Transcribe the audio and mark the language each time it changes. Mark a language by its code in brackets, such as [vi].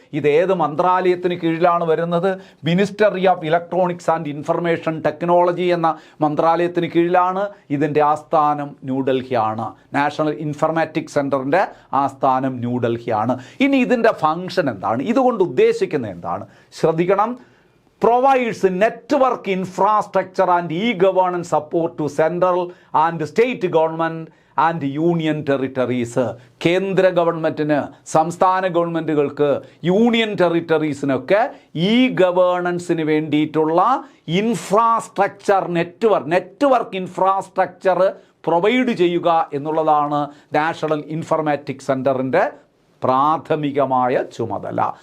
[ml] ഇത് ഏത് മന്ത്രാലയത്തിന് കീഴിലാണ് വരുന്നത്? Ministry of electronics and information technology എന്ന മന്ത്രാലയത്തിന് കീഴിലാണ്. ഇതിൻ്റെ ആസ്ഥാനം ന്യൂഡൽഹിയാണ്. നാഷണൽ ഇൻഫർമാറ്റിക്സ് സെൻറ്ററിൻ്റെ ആസ്ഥാനം ന്യൂഡൽഹിയാണ്. ഇനി ഇതിൻ്റെ ഫങ്ഷൻ എന്താണ്? ഇതുകൊണ്ട് ഉദ്ദേശിക്കുന്നത് എന്താണ്? ശ്രദ്ധിക്കണം. [en] provides network infrastructure and e-governance support to central and state government and union territories. [ml] കേന്ദ്ര ഗവൺമെൻറ്റിന്, സംസ്ഥാന ഗവൺമെൻറ്റുകൾക്ക്, യൂണിയൻ ടെറിട്ടറീസിനൊക്കെ ഈ ഗവേണൻസിന് വേണ്ടിയിട്ടുള്ള ഇൻഫ്രാസ്ട്രക്ചർ നെറ്റ്വർക്ക് ഇൻഫ്രാസ്ട്രക്ചർ പ്രൊവൈഡ് ചെയ്യുക എന്നുള്ളതാണ് നാഷണൽ ഇൻഫർമാറ്റിക്സ് സെൻറ്ററിൻ്റെ പ്രാഥമികമായ ചുമതല.